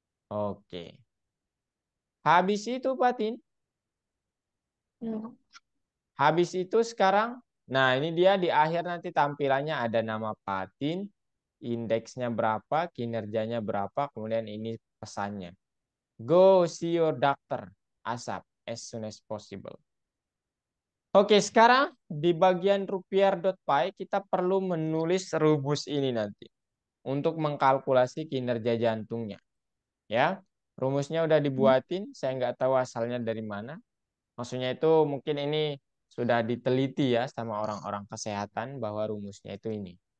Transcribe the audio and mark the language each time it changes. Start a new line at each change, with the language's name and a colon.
Indonesian: Oke. Habis itu, Patin. Ya. Habis itu sekarang, nah ini dia di akhir nanti tampilannya ada nama Patin, indeksnya berapa, kinerjanya berapa, kemudian ini pesannya.
English: Go see your doctor ASAP, as soon as possible.
Indonesian: Oke, sekarang di bagian rupiah.py kita perlu menulis rumus ini nanti untuk mengkalkulasi kinerja jantungnya. Ya, rumusnya udah dibuatin, saya nggak tahu asalnya dari mana. Maksudnya itu mungkin ini sudah diteliti ya sama orang-orang kesehatan bahwa rumusnya itu ini.